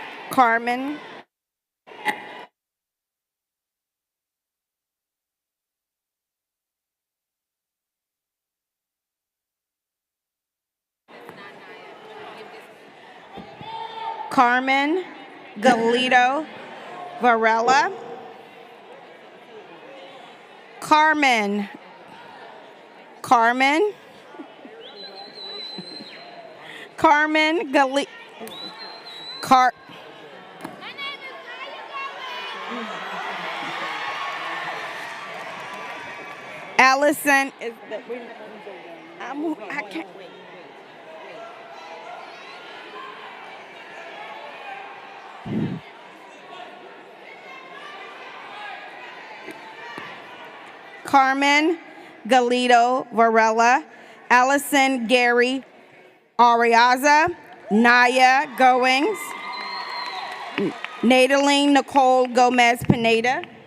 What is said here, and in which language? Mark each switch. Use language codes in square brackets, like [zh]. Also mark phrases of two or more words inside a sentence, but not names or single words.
[en] Carmen. Carmen Galito Varela. Carmen. Carmen. Carmen Gali. Allison is the. I can't. Carmen Galito Varela, Allison Gary Ariaza, Naya Goings, Nadaline Nicole Gomez Pineda,